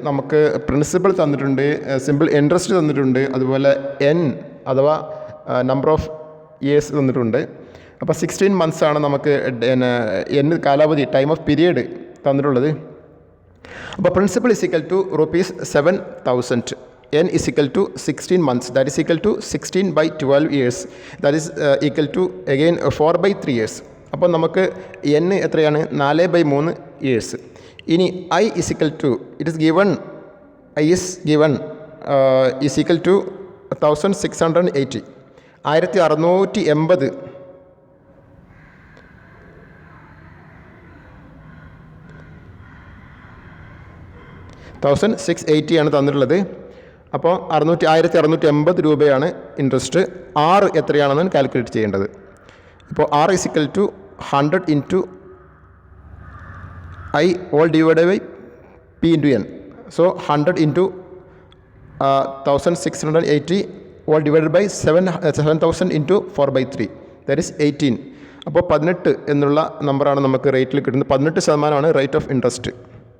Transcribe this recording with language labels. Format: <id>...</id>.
<ml>നമുക്ക് പ്രിൻസിപ്പൽ തന്നിട്ടുണ്ട്, simple interest തന്നിട്ടുണ്ട്, അതുപോലെ അഥവാ നമ്പർ ഓഫ് ഇയേഴ്സ് തന്നിട്ടുണ്ട്. അപ്പോൾ 16 months ആണ് നമുക്ക് കാലാവധി, ടൈം ഓഫ് പീരിയഡ് തന്നിട്ടുള്ളത്.</ml> <en>അപ്പോൾ principal is equal to rupees 7,000. N is equal to 16 months. That is equal to 16/12 years. That is equal to again 4/3 years.</en> <ml>അപ്പോൾ നമുക്ക് N എത്രയാണ്?</ml> <en>4/3 years. ഇനി I is equal to, it is given, I is given is equal to 1,680.</en> <ml>1,680 1,680 ആണ് തന്നിട്ടുള്ളത്. അപ്പോൾ 1,680 രൂപയാണ് interest. R എത്രയാണെന്ന് calculate ചെയ്യേണ്ടത്.</ml> <en>ഇപ്പോൾ R is equal to 100 into I all divided by P into N. So 100 into 1,680 all divided by 7,000 into 4/3. That is 18.</en> <ml>അപ്പോൾ 18 എന്നുള്ള നമ്പറാണ് നമുക്ക് റേറ്റിൽ കിട്ടുന്നത്. 18% റേറ്റ് ഓഫ് ഇൻട്രസ്റ്റ്.</ml>